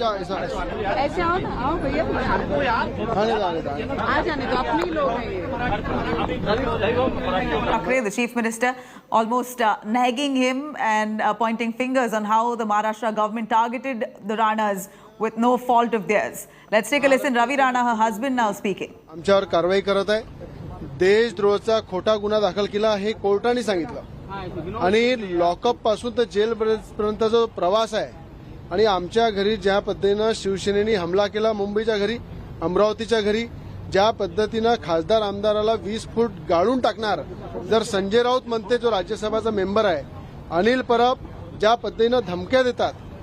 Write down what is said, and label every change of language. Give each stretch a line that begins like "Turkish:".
Hindi: ऐसे आओ ना, आओ भैया, आ जाने तो अपने ही लोग हैं।
English: Thackeray, the chief minister, almost nagging him and pointing fingers on how the Maharashtra government targeted the Ranas with no fault of theirs. Let's take a listen. Ravi Rana, her husband, now speaking.
Marathi: आमच्यावर कारवाई करत आहे. देशद्रोहाचा खोटा गुन्हा दाखल केला हे कोर्टाने सांगितलं आणि लॉकअप पासून तर जेल पर्यंत जो प्रवास आहे आणि आमच्या घरी ज्या पद्धतीनं शिवसेनेने हमला केला, मुंबईच्या घरी, अमरावतीच्या घरी, ज्या पद्धतीनं खासदार आमदाराला 20 फूट गाळून टाकणार, जर संजय राऊत म्हणते जो राज्यसभाचा मेंबर आहे, अनिल परब ज्या पद्धतीनं धमक्या देतात,